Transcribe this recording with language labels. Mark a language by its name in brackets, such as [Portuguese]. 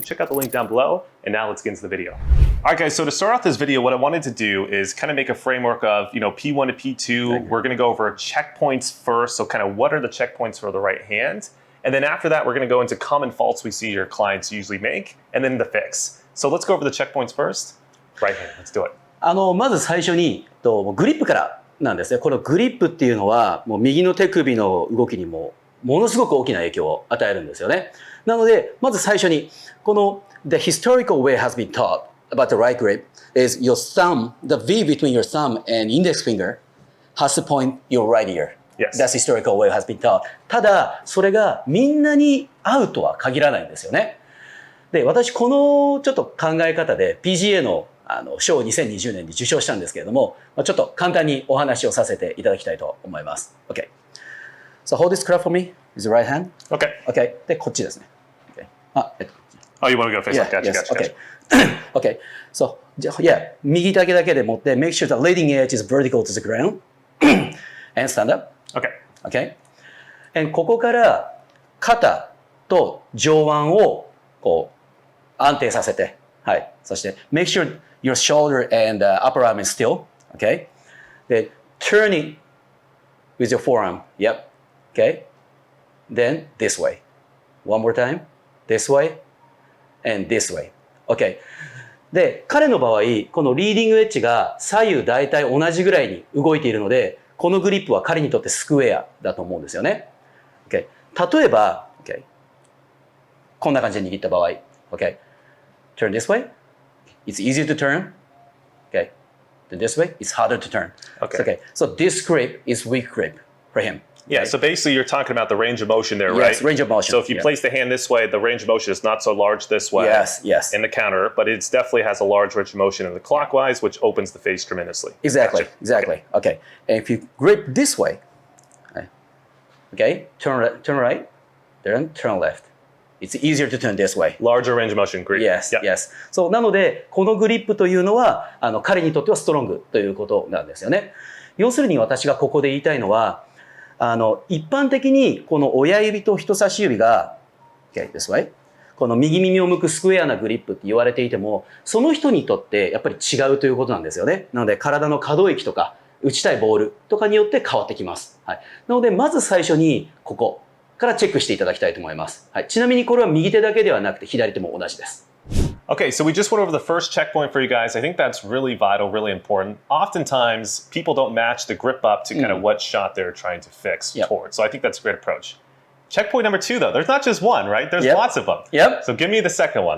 [English] Check out the link down below. And now let's get into the video. All right, guys, so to start off this video, what I wanted to do is kind of make a framework of, P1 to P2. We're going to go over checkpoints first. So kind of what are the checkpoints for the right hand? And then after that, we're going to go into common faults we see your clients usually make, and then the fix. So let's go over the checkpoints first. Right hand, let's do it. [Japanese] まず最初にグリップからなんですね。このグリップっていうのはもう右の手首の動きにものすごく大きな影響を与えるんですよね。なのでまず最初にこの [English] The historical way has been taught about the right grip is your thumb, the V between your thumb and index finger has to point your right ear.Yes. That's historical way has been taught. [Japanese] ただ、それがみんなに合うとは限らないんですよね。で、私、このちょっと考え方で PGA の賞を2020年に受賞したんですけれども、ちょっと簡単にお話をさせていただきたいと思います。 [English] OK. So hold this club for me with the right hand. OK. [Japanese] OK. で、こっちですね。OK. [English] Oh, you want to go face yeah, up? Gotcha, yes. gotcha, OK. OK. So, yeah. [Japanese] 右手だけで持って、 [English] make sure the leading edge is vertical to the ground and stand up.Okay. Okay. [Japanese] And ここから肩と上腕をこう安定させて、はい。 [English] そして make sure your shoulder and upper arm is still. Okay. で turn it with your forearm. Yep. Okay. Then this way. One more time. This way and this way. Okay. [Japanese] で彼の場合このリーディングエッジが左右大体同じぐらいに動いているので。このグリップは彼にとってスクエアだと思うんですよね。 Okay. 例えば、okay. こんな感じで握った場合、okay. [English] Turn this way. It's easier to turn. Okay. Then this way, it's harder to turn. Okay. So this grip is weak grip for him. Yeah, so basically you're talking about the range of motion there, right? Yes, range of motion. So if you place the hand this way, the range of motion is not so large this way. Yes. In the counter, but it definitely has a large range of motion in the clockwise, which opens the face tremendously. Exactly. Okay. And if you grip this way, okay, turn right, then turn left. It's easier to turn this way. Larger range of motion, great. Yes. [Japanese] そう、なので、このグリップというのは、彼にとってはストロングということなんですよね。要するに私がここで言いたいのは、一般的にこの親指と人差し指が、 [English] okay, this way. [Japanese] この右耳を向くスクエアなグリップって言われていても、その人にとってやっぱり違うということなんですよね。なので体の可動域とか打ちたいボールとかによって変わってきます。はい。なのでまず最初にここからチェックしていただきたいと思います。はい。ちなみにこれは右手だけではなくて左手も同じです。 [English] Okay, so we just went over the first checkpoint for you guys. I think that's really vital, really important. Oftentimes, people don't match the grip up to kind of what shot they're trying to fix towards. So I think that's a great approach. Checkpoint number 2, though. There's not just one, right? There's lots of them. Yep. So give me the second one.